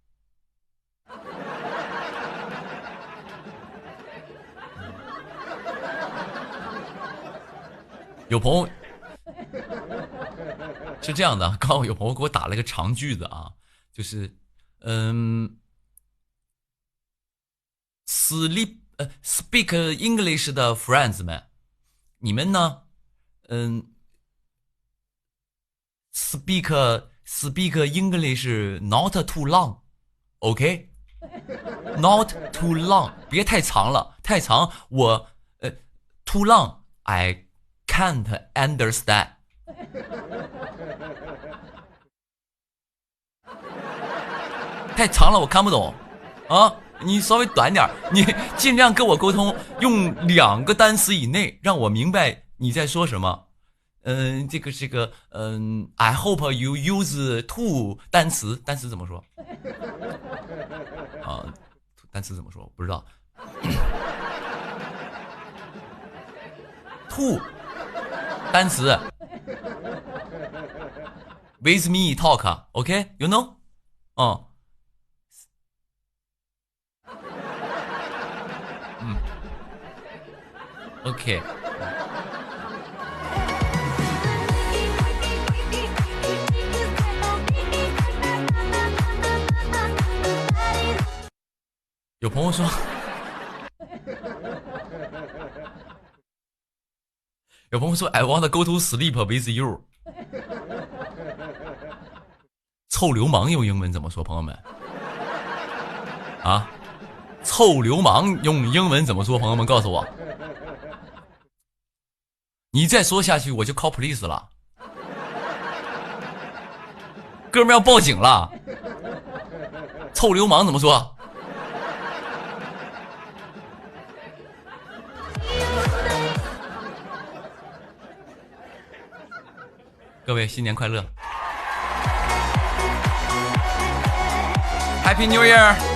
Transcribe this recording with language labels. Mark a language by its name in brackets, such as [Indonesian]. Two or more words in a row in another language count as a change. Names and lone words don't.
[Chinese] 有朋友是这样的，刚好有朋友给我打了个长句子啊，就是 [English] speak English 的 friends 们， [Chinese] 你们呢 [English] speak English not too long， OK， not too long， [Chinese] 别太长了，太长我 [English] too long I can't understand。 [Chinese] 太长了我看不懂啊，你稍微短点，你尽量跟我沟通，用2个单词以内让我明白你在说什么。这个 [English] I hope you use two [Chinese] 单词怎么说啊？单词怎么说？不知道。two 单词 [English] with me talk， OK， you know [Chinese] 哦，OK。有朋友说，有朋友说 [English] I want to go to sleep with you。 [Chinese] 臭流氓用英文怎么说？朋友们，啊，臭流氓用英文怎么说？朋友们告诉我，你再说下去我就 [English] call police [Chinese] 了，哥们要报警了。臭流氓怎么说？各位新年快乐 [English] Happy New Year。